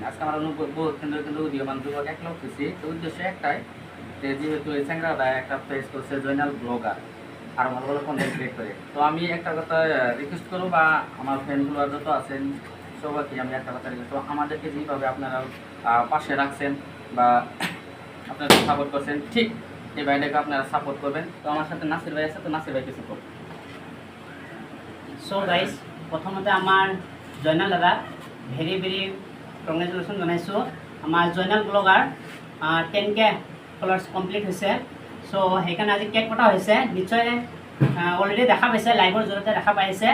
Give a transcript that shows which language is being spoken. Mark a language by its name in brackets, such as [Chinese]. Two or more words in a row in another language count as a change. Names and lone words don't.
[Bangla] আজকে আমরা কিন্তু উদীয়মান যুবক এক লোক খুশি তো উদ্দেশ্য একটাই যে যেহেতু এই চ্যাংরাটা একটা পেজ করছে জয়নাল ব্লগার আর ভালো ভালো [English] content create [Bangla] করে তো আমি একটা কথা রিকোয়েস্ট করবো বা আমার ফ্রেন্ডগুলো যত আছেন সবাইকে আমি একটা কথা রিকোয়েস্ট করবো আমাদেরকে যেভাবে আপনারা পাশে রাখছেন বা আপনারা সাপোর্ট করছেন ঠিক এই ভাইটাকে আপনারা সাপোর্ট করবেন। তো আমার সাথে নাসির ভাই আছে তো নাসির ভাইকে সাপোর্ট। [English] so guys [Assamese] প্ৰথমতে আমাৰ জয়নাল দাদা [English] very very congratulation [Assamese] জনাইছোঁ। আমাৰ জয়নাল ব্লগাৰ [English] 10K followers complete [Assamese] হৈছে চ' সেইকাৰণে আজি কেক কটা হৈছে নিশ্চয় অলৰেডি দেখা পাইছে লাইভৰ জৰিয়তে দেখা পাইছে।